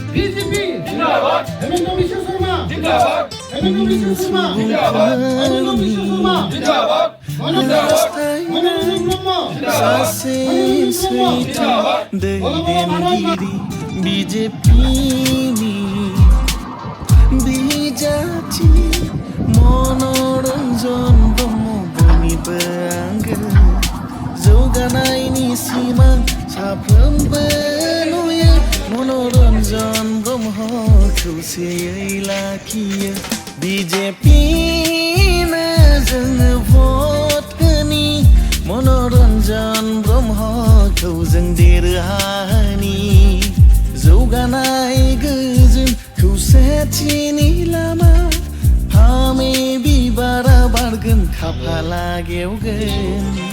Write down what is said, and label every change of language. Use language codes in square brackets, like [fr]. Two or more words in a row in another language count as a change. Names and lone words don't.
[as] বিজেপি জিন্দাবাদ হেমন্ত বিশ্ব শর্মা জিন্দাবাদ হেমন্ত বিশ্ব শর্মা জিন্দাবাদ হেমন্ত বিশ্ব শর্মা জিন্দাবাদ [brx] বিজেপি বিজাতি मनोरन्जन ब्रह्म बयनिबो आंगो जौगानायनि सिमां साफ्रोमबो नुयो मनोरन्जन ब्रह्म खौसेयै लाखियो बिजेपिनो जोङो भट होनि मनोरन्जन ब्रह्मखौ जों देरहानि जौगानाय गोजोन खौसेथिनि लामा फामे बिबारा बारगोन खाफाला गेवगोन